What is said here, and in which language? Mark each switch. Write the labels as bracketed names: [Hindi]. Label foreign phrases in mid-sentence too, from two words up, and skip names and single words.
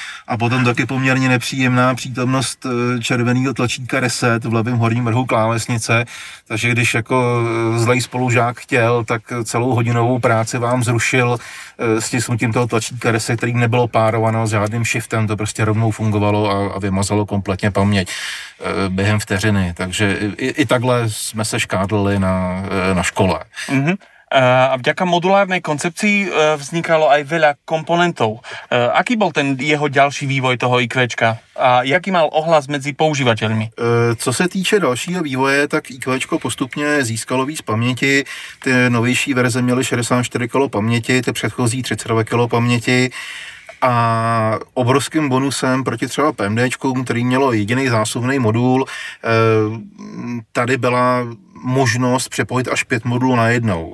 [Czech] a potom taky poměrně nepříjemná přítomnost červeného tlačítka reset v levém horním rohu klávesnice, takže když jako zlej spolužák chtěl, tak celou hodinovou práci vám zrušil stisnutím toho tlačítka reset, který nebylo párováno s žádným shiftem, to prostě rovnou fungovalo a vymazalo kompletně paměť během vteřiny, takže i takhle jsme se škádlili na škole. Mm-hmm. [Slovak] A vďaka modulárnej koncepcii vznikalo aj veľa komponentov. Aký bol ten jeho ďalší vývoj toho IQčka a jaký mal ohlas medzi používateľmi? [Czech] Co se týče dalšího vývoje, tak IQčko postupně získalo víc paměti. Ty novější verze měly 64 kg paměti, ty předchozí 32 kg paměti. A obrovským bonusem proti třeba PMDčkům, který mělo jediný zásuvný modul, tady byla možnost přepojit až 5 modulů najednou.